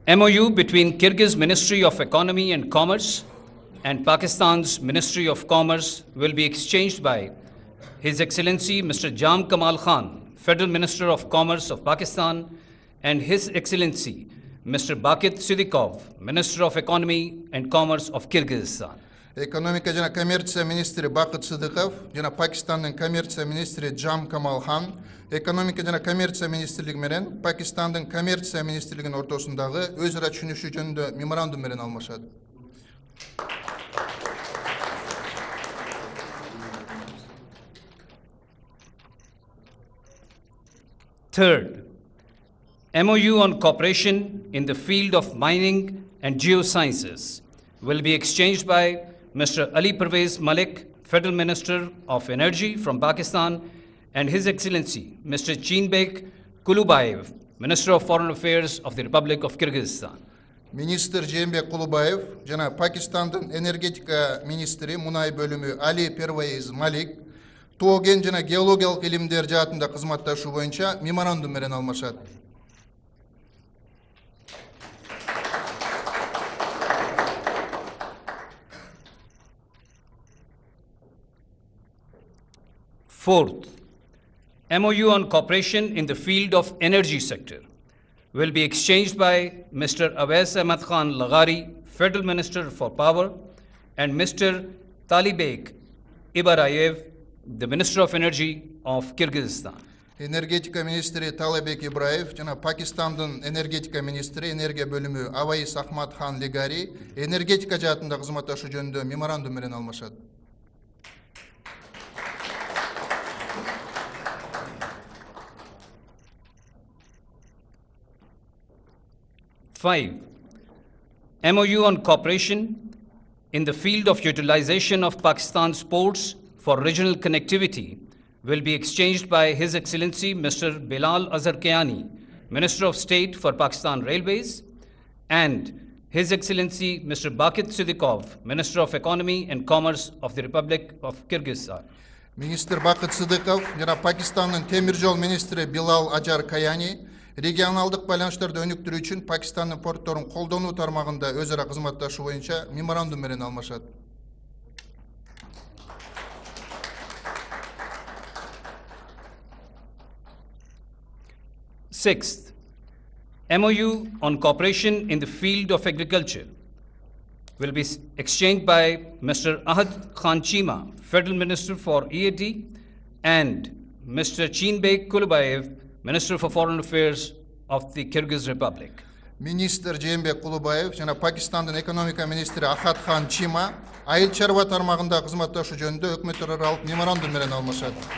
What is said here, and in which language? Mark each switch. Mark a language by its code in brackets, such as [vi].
[en] MOU between Kyrgyz Ministry of Economy and Commerce and Pakistan's Ministry of Commerce will be exchanged by His Excellency Mr. Jam Kamal Khan, Federal Minister of Commerce of Pakistan, and His Excellency Mr. Bakit Siddiqov, Minister of Economy and Commerce of Kyrgyzstan. [ky] Экономика жана коммерция министри Бакыт Сыдыков жана Пакистандын коммерция министри Джам Камал Хан экономика жана коммерция министрлиги менен Пакистандын коммерция министрлигинин ортосундагы өз ара түшүнүшүү жөнүндө меморандум менен алмашат. [en] Third, MOU on cooperation in the field of mining and geosciences will be exchanged by Mr. Ali Pervez Malik, Federal Minister of Energy from Pakistan, and His Excellency Mr. Chinbek Kulubayev, Minister of Foreign Affairs of the Republic of Kyrgyzstan. [ky] Министр Жээнбек Кулубаев жана Пакистандын энергетика министри мунай бөлүмү Али Первейз Малик тоо кен жана геологиялык илимдер жаатында кызматташуу боюнча меморандум менен алмашат. [en] Fourth, MOU on cooperation in the field of energy sector will be exchanged by Mr. Awais Ahmad Khan Laghari, Federal Minister for Power, and Mr. Talibek Ibarayev, the Minister of Energy of Kyrgyzstan. [ky] Энергетика министри Талебек Ибраев жана Пакистандын энергетика министри энергия бөлүмү Аваис Ахмад Хан Легари энергетика жаатында кызматташуу жөнүндө меморандум менен алмашат. [en] Five, MOU on cooperation in the field of utilization of Pakistan's ports for regional connectivity will be exchanged by His Excellency Mr. Bilal Azhar Kiani, Minister of State for Pakistan Railways, and His Excellency Mr. Bakit Siddiqov, Minister of Economy and Commerce of the Republic of Kyrgyzstan. [ky] Министр Бакыт Сыдыков жана Пакистандын темир жол министри Билал Ажар Каяни регионалдык байланыштарды өнүктүрүү үчүн Пакистандын портторун колдонуу тармагында өз ара кызматташуу боюнча меморандум менен алмашат. [en] Sixth, MOU on cooperation in the field of agriculture will be exchanged by Mr. Ahad Khan Chima, Federal Minister for EAD, and Mr. Chinbek Kulubayev, Minister for Foreign Affairs of the Kyrgyz Republic. [ky] Министр Жээнбек Кулубаев жана Пакистандын экономика министри Ахат Хан Чима айыл чарба тармагында кызматташуу жөнүндө өкмөт аралык меморандум менен алмашат.